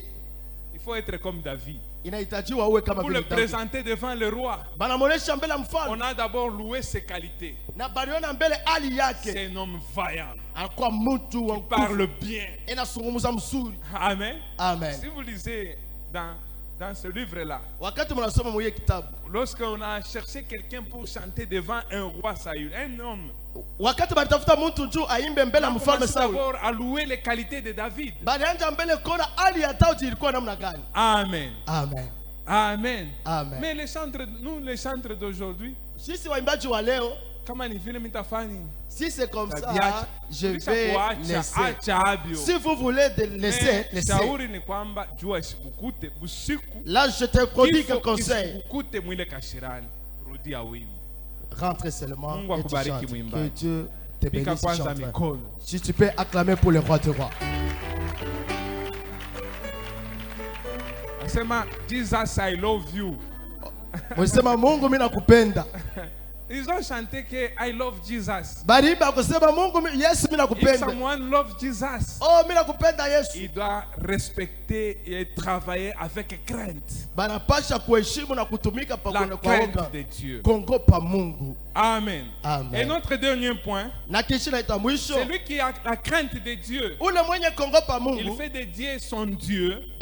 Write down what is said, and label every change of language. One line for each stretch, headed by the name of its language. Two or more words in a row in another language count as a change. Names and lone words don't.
French: Il faut être comme David.
Swahili: Inahitajiwa uwe kama
French: Pour le
Swahili: vile Daudi.
French: présenter devant le roi,
Swahili: Banamuonesha mbele
French: on
Swahili: mfalme
French: a d'abord loué ses qualités.
Swahili: na baliona mbele hali yake.
French: C'est un homme vaillant.
Swahili: Alikuwa mtu wa
French: Il parle bien.
Swahili: inazungumza mzuri. Amen. Amen.
French: Si vous lisez dans ce livre-là,
Swahili: Wakati mnasoma mwenye kitabu,
French: lorsqu'on a cherché quelqu'un pour chanter devant un roi Saül, un homme,
Swahili: wakati balitafuta mtu juu aimbe mbele ya
French: on a
Swahili: mfalme
French: commencé
Swahili: Sauli,
French: d'abord à louer les qualités de David.
Swahili: balianja mbele kona hali ya Daudi ilikuwa namna gani. Amen. Amen. Amen. Amen.
French: Mais les chantres, nous les chantres d'aujourd'hui,
Swahili: Sisi waimbaji wa leo,
French: Si c'est comme ça, je vais laisser. Si vous voulez laisser. Là, je te prodigue un conseil. Rentre seulement et tu chantes. Que Dieu te bénisse, chanteur. Si tu peux acclamer pour le roi du roi.
English: Jesus, I love you.
Swahili: Mungu mimi nakupenda.
French: Ils ont chanté que
English: I love Jesus. If someone loves Jesus,
French: il doit respecter et travailler avec crainte. La crainte de Dieu. Amen. Amen. Et notre dernier point, celui qui a la crainte de Dieu, il fait de Dieu son Dieu.